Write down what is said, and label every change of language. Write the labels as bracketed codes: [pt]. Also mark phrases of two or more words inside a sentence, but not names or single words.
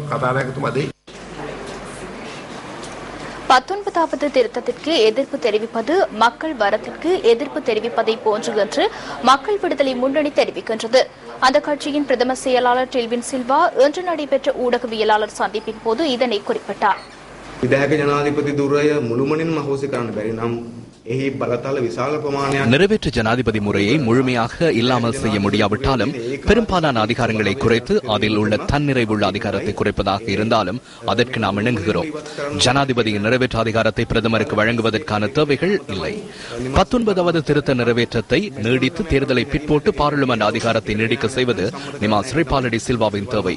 [ta] 19வது திருத்தத்திற்கு எதிர்ப்பு தெரிவிப்பது மக்கள் வரத்திற்கு எதிர்ப்பு தெரிவிப்பதை போன்று என்று மக்கள் விடுதலை முன்னணி தெரிவிக்கின்றது. அந்த கட்சியின் பிரதம செயலாளர் டெல்வின் சில்வா இன்று நடைபெற்ற ஊடகவியலாளர் சந்திப்பின் போது இதனை குறிப்பிட்டார். [si] විධායක ජනාධිපති දුරය මුළුමනින්ම අහෝසි කරන්න බැරි නම් එහි බලතල විශාල ප්‍රමාණයක් [ta] நிறைவேற்று ஜனாதிபதி முறையை முழுமையாக இல்லாமல் செய்ய முடியாவிட்டாலும் பெரும்பாலான அதிகாரங்களை குறைத்து அதில் உள்ள தன்னிறைவுள்ள அதிகாரத்தை குறைப்பதாக இருந்தாலும் அதற்கு நாம் இணங்குகிறோம். ஜனாதிபதியின் நிறைவேற்று அதிகாரத்தை பிரதமருக்கு வழங்குவதற்கான தேவைகள் இல்லை. 19வது திருத்த நிறைவேற்றத்தை நீடித்து தேர்தலை பிற்போட்டு பாராளுமன்ற அதிகாரத்தை நீடிக்க செய்வது நிமா ஸ்ரீபாலடி சில்வாவின் தேவை.